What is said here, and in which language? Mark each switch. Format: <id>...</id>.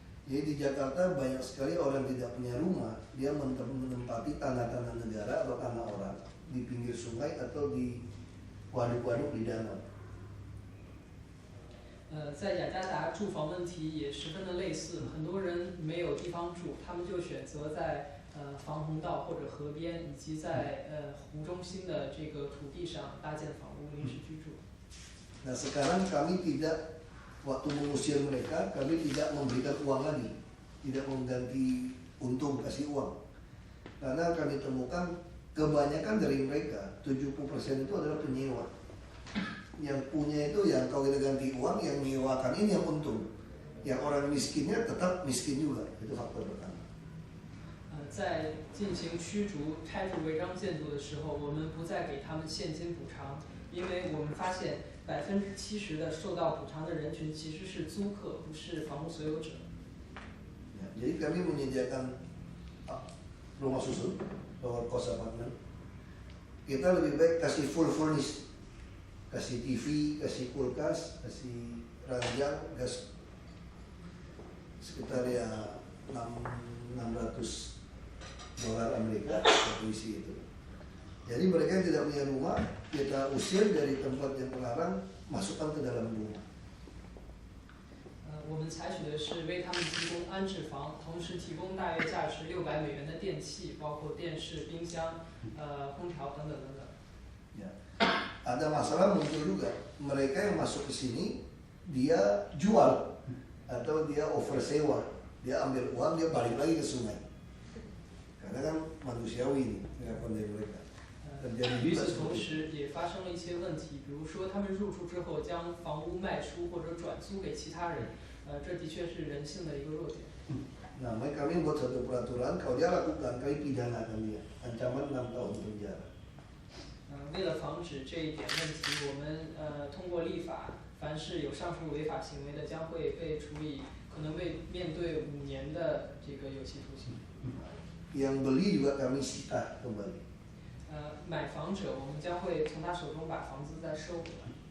<id>Jadi di Jakarta banyak sekali orang tidak punya rumah, dia menempati tanah-tanah negara atau tanah orang di pinggir sungai atau di waduk-waduk di danau.</id> <zh>在雅加达住房问题也十分的类似，很多人没有地方住，他们就选择在防洪道或者河边，以及在湖中心的这个土地上搭建房屋临时居住。</zh> <id>Nah sekarang kami tidak, waktu mengusir mereka, kami tidak memberikan uang lagi, tidak mengganti untung kasih uang, karena kami temukan kebanyakan dari mereka 70% itu adalah penyewa. Yang punya itu yang kalau kita ganti uang, yang menyewakan ini yang untung, yang orang miskinnya tetap miskin juga, itu faktor pertama.</id> <zh>在进行驱逐、拆除违章建筑的时候，我们不再给他们现金补偿，因为我们发现70%的受到补偿的人群其实是租客，不是房屋所有者。</zh> <id>Ya, jadi kami menyediakan rumah susun,</id> <en>lower cost apartment.</en> <id>Kita lebih baik kasih full furnish, kasih TV, kasih kulkas, kasih ranjang, gas sekitar ya $600 Amerika satu isi itu. Jadi mereka yang tidak punya rumah, kita usir dari tempat yang terlarang, masukkan ke dalam rumah.</id> <zh>我们采取的是为他们提供安置房，同时提供大约价值$600的电器，包括电视、冰箱、空调等等等等。</zh> <id>Ya. Ada masalah muncul juga, mereka yang masuk ke sini dia jual atau dia oversewa, dia ambil uang dia balik lagi ke sungai. Karena kan manusiawi ini pengakuan dari mereka.</id> <zh>与此同时，也发生了一些问题，比如说他们入住之后将房屋卖出或者转租给其他人，这的确是人性的一个弱点。</zh> <id>Nah, kami buat satu peraturan, kalau dia lakukan kami pidanakan dia, ancaman 6 tahun penjara.</id> <zh>为了防止这一点问题，我们通过立法，凡是有上述违法行为的，将会被处以可能面对5年的这个有期徒刑。</zh> <id>Yang beli juga kami sita kembali.</id> <zh>买房者，我们将会从他手中把房子再收回来。</zh>